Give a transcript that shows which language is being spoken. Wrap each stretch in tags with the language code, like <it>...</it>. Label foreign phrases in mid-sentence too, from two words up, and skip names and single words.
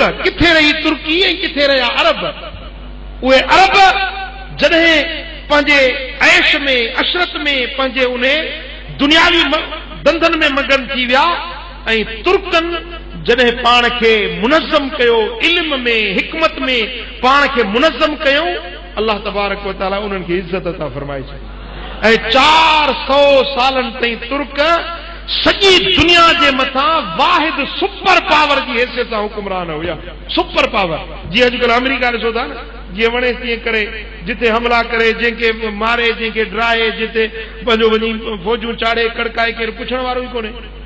<sd>किथे रही तुर्की ऐं किथे रहिया अरब। उहे अरब जॾहिं पंहिंजे ऐश में, अशरत में, पंहिंजे उन दुनियावी धंधनि में मगन थी विया ऐं तुर्कनि जॾहिं पाण खे मुनज़्ज़म कयो, इल्म में, हिकमत में पाण खे मुनज़्ज़म कयो,</sd> <ar>الله تبارك وتعالى</ar> <sd>उन्हनि खे इज़त अता फरमाए छॾी। ऐं 400 सालनि ताईं तुर्क सॼी दुनिया जे मथां वाहिद</sd> <en>super power</en> <sd>जी हैसियत सां हुक्मरान हुया।</sd> <en>super power.</en> <sd>जीअं अॼुकल्ह अमेरिका ॾिसो था न, जीअं वणे तीअं करे, जिथे हमला करे, जंहिंखे मारे, जंहिंखे ड्राए, जिथे पंहिंजो वञी फौजूं चाढ़े, कड़काए, केरु पुछण वारो ई कोन्हे।</sd>